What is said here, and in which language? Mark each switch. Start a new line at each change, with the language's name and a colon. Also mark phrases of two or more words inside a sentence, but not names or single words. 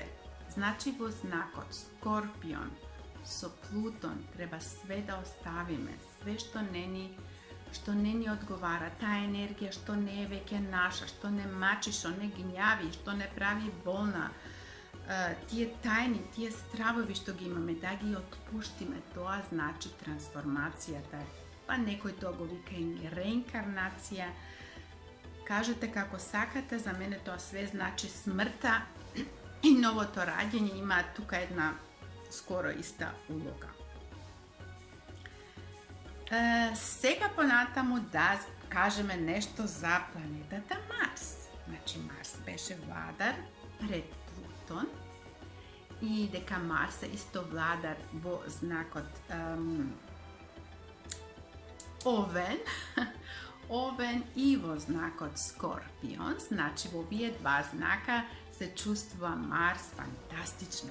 Macedonian: Значи во знакот Скорпион со Плутон треба све да оставиме, све што не ни одговара, таа енергија што не е веќе наша, што не мачи, што не гњави, што не прави болна, тие тајни, тие стравови што ги имаме, да ги отпуштиме, тоа значи трансформацијата. Па некој тоа го вика и реинкарнација. Кажете како сакате, за мене тоа све значи смртта и новото раѓање. Има тука една
Serbian: skoro ista uloga.
Macedonian: Сега понатаму да кажеме нешто за планетата Марс. Значи Марс беше владар пред Плутон и дека Марс е исто владар во знакот Овен, Овен и во знакот Скорпион, значи во овие два знака се чувствува Марс фантастично.